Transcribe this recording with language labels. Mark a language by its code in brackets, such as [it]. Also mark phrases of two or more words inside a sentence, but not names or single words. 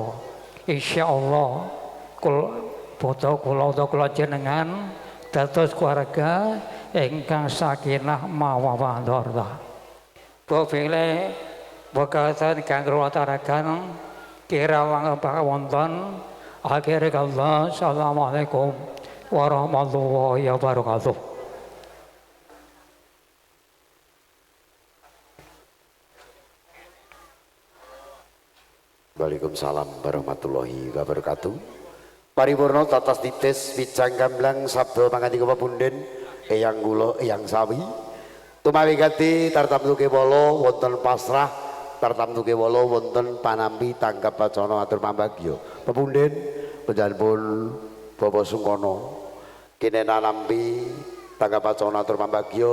[jv] Insyaallah kula jenengan dados keluarga ingkang sakinah mawaddah. Bobile bekatan kang ruwataraken Kirawang wonten akhire kala [ar] السلام عليكم ورحمة الله وبركاته. وعليكم السلام ورحمة الله وبركاته. [jv] Paripurna tatas titis wijang gamblang sabda pangandika pepunden eyang kula eyang sawi. Tumawi gati tartamtu kewala wonten pasrah tartamtu kewala wonten panampi tanggap wacana atur pambagya. Pepunden panjenenganipun Bapak Sungkono kene nampi tanggap wacana atur pambagya.